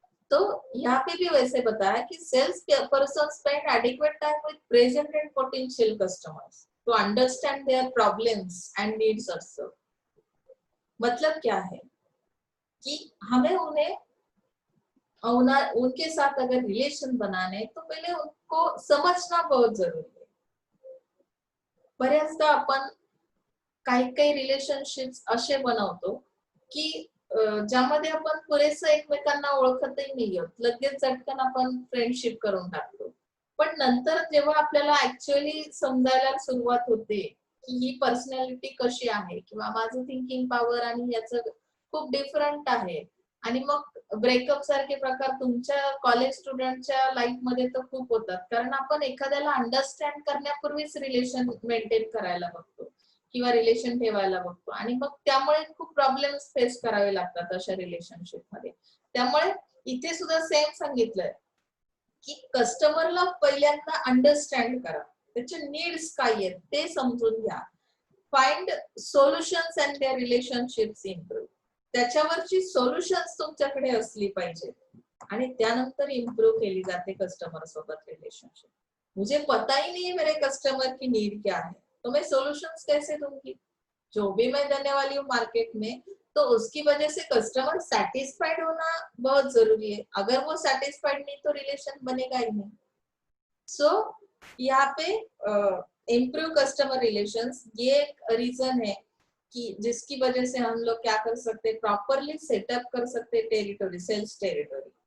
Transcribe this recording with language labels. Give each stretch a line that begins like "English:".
Hindi: तो यहाँ पे भी वैसे बताया कि
English: Sales person spend adequate time with present and potential customers to understand their problems and needs also.
Hindi: मतलब क्या है कि हमें उन्हें उनके साथ अगर रिलेशन बनाने तो पहले उनको समझना बहुत जरूरी है।
Marathi: बऱ्याचदा आपण काही काही रिलेशनशिप्स असे बनवतो की ज्यामध्ये आपण पुरेसं एकमेकांना ओळखतही नाही आहोत, लगेच झटकन आपण फ्रेंडशिप करून टाकतो, पण नंतर जेव्हा आपल्याला ऍक्च्युअली समजायला सुरुवात होते की ही पर्सनॅलिटी कशी आहे किंवा माझं थिंकिंग पॉवर आणि याचं खूप डिफरंट आहे, आणि मग ब्रेकअप सारखे प्रकार तुमच्या कॉलेज स्टुडंटच्या लाईफ मध्ये तर खूप होतात, कारण आपण एखाद्याला अंडरस्टँड करण्यापूर्वीच रिलेशन मेंटेन करायला बघतो किंवा रिलेशन ठेवायला बघतो, आणि मग त्यामुळे खूप प्रॉब्लेम्स फेस करावे लागतात अशा रिलेशनशिप मध्ये। त्यामुळे इथे सुद्धा सेम सांगितलंय की कस्टमरला पहिल्यांदा अंडरस्टँड करा, त्याचे नीड्स काय आहेत ते समजून घ्या,
English: find solutions and their relationships improve,
Marathi: त्याच्यावरची solutions तुमच्याकडे असली पाहिजे, आणि त्यानंतर इम्प्रूव्ह केली जाते कस्टमर सोबत रिलेशनशिप।
Hindi: मुझे पता ही नहीं है मेरे कस्टमर की नीड क्या है, तो मैं सॉल्यूशंस कैसे दूंगी, जो भी मैं देने वाली हूँ मार्केट में, तो उसकी वजह से कस्टमर सेटिस्फाइड होना बहुत जरूरी है, अगर वो सेटिस्फाइड नहीं तो रिलेशन बनेगा ही नहीं। सो यहाँ पे इम्प्रूव कस्टमर रिलेशंस ये एक रीजन है कि जिसकी वजह से हम लोग क्या कर सकते हैं, प्रॉपरली सेटअप कर सकते हैं टेरिटोरी, सेल्स टेरिटोरी।